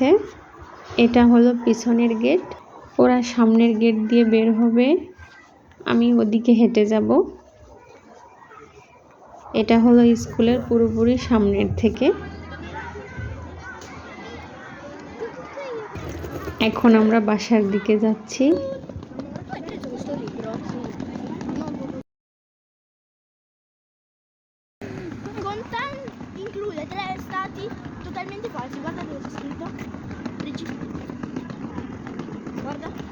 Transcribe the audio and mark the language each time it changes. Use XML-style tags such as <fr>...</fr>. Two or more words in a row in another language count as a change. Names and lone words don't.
<bn>এটা হলো পিছনের গেট, ওরা সামনের গেট দিয়ে বের হবে, আমি ওদিকে হেঁটে যাব। এটা হলো স্কুলের পুরোপুরি সামনের থেকে। এখন আমরা বাসার দিকে যাচ্ছি।</bn> <it>Include 3 stati totalmente falsi. Guarda cosa c'è scritto. Guarda.</it>